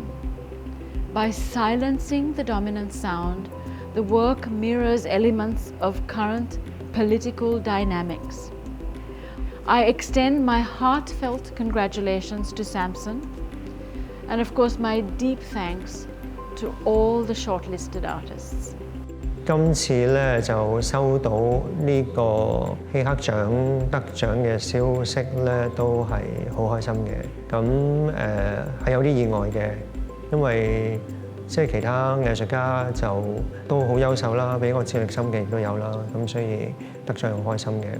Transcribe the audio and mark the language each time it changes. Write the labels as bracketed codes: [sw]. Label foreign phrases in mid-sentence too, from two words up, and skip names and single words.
[en] By silencing the dominant sound, the work mirrors elements of current political dynamics. I extend my heartfelt congratulations to Samson, and of course my deep thanks to all the shortlisted artists. [yue] 今次咧就收到呢個希克獎得獎嘅消息咧，都係好開心嘅。咁係有啲意外嘅，因為即係其他藝術家就都好優秀啦，比我智力心嘅亦都有啦，咁所以得獎好開心嘅。